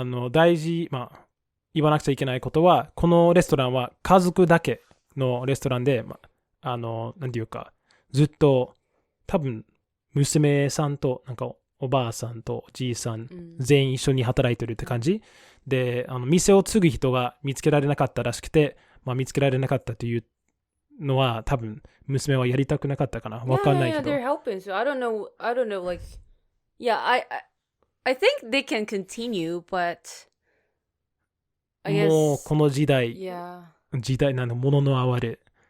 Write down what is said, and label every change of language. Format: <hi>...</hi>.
<ja>大事、言わなくちゃいけないことは、このレストランは家族だけのレストランで、なんていうか、ずっと多分娘さんとなんかおばあさんとおじいさん、全員一緒に働いてるって感じで、店を継ぐ人が見つけられなかったらしくて、見つけられなかったというのは多分娘はやりたくなかったかな。わかんないけど。</ja> <en>Yeah, they're helping. So I don't know. Like, yeah, I think they can continue, but I guess</en> <ja>もうこの時代なんだ、物の哀れ。</ja>